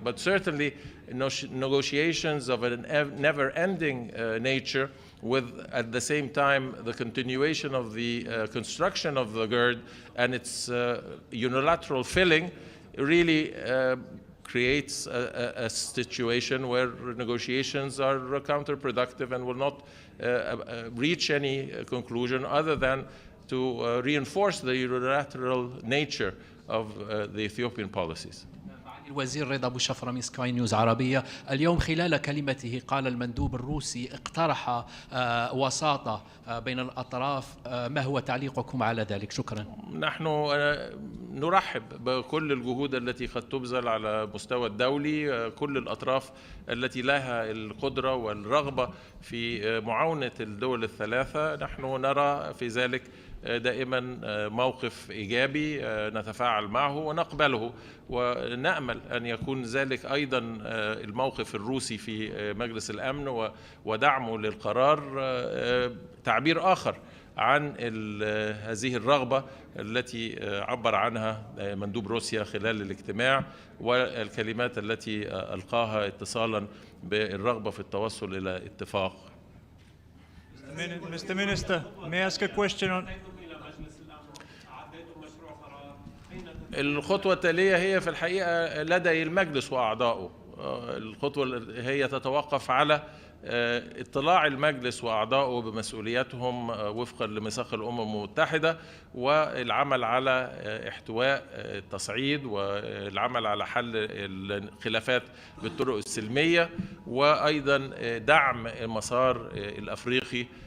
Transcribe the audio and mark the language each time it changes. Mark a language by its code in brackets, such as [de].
[en] But certainly negotiations of a never-ending nature, with at the same time the continuation of the construction of the GERD and its unilateral filling, really creates a situation where negotiations are counterproductive and will not reach any conclusion other than to reinforce the unilateral nature of the Ethiopian policies. [ar] الوزير رضا أبو شفرة من سكاي نيوز عربية. اليوم خلال كلمته قال المندوب الروسي اقترح وساطة بين الأطراف. ما هو تعليقكم على ذلك؟ شكرا. نحن نرحب بكل الجهود التي قد تبذل على المستوى الدولي. كل الأطراف التي لها القدرة والرغبة في معاونة الدول الثلاثة، نحن نرى في ذلك دائما موقف إيجابي نتفاعل معه ونقبله، ونأمل أن يكون ذلك أيضا الموقف الروسي في مجلس الأمن ودعمه للقرار تعبير آخر عن هذه الرغبة التي عبر عنها مندوب روسيا خلال الاجتماع، والكلمات التي ألقاها اتصالا بالرغبة في التوصل إلى اتفاق. [en] Mr. Minister, may I ask a question on... [ar] الخطوة التالية هي في الحقيقة لدي المجلس وأعضائه. الخطوة هي تتوقف على اطلاع المجلس وأعضائه بمسؤولياتهم وفقا لميثاق الأمم المتحدة، والعمل على احتواء التصعيد والعمل على حل الخلافات بالطرق السلمية، وأيضا دعم المسار الأفريقي.